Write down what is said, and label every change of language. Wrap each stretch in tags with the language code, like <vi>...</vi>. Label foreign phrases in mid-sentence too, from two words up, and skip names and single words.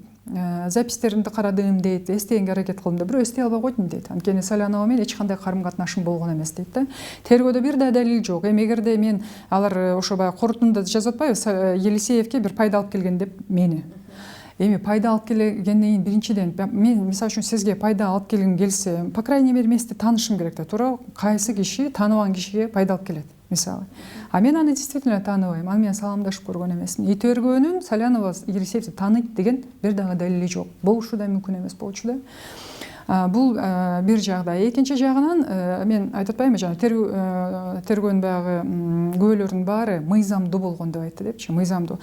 <ky>Запистеринди карадым дейт, эстегенге аракет кылдым деп, бирөө эстей албай койдум дейт. Анткени Салянова менен эч кандай карым-катнашым болгон эмес дейт да. Тергөөдө бир да далил жок. Эгерде мен алар ошо баягы корутундуда жазып атпайбы, Елисеевке бир пайда алып келген деп мени. Эми пайда алып келгенден кийин биринчиден мен мисалы үчүн сизге пайда алып келгим келсе,</ky> <ru>по крайней мере</ru> <ky>мен сизди таанышым керек да, туура кайсы киши тааныбаган кишиге пайда алып келет мисалы. А мен аны действительно тааныбайм, аны менен саламдашып көргөн эмесмин. Тергөөнүн Салянова Елисеевди тааныйт деген бир дагы далили жок. Болушу да мүмкүн эмес болчу да. Бул бир жагдай. Экинчи жагынан мен айтып атпаймынбы, жана тергөөнүн баягы күбөлөрдүн баары мыйзамдуу болгон деп айтты депчи, мыйзамдуу.</ky>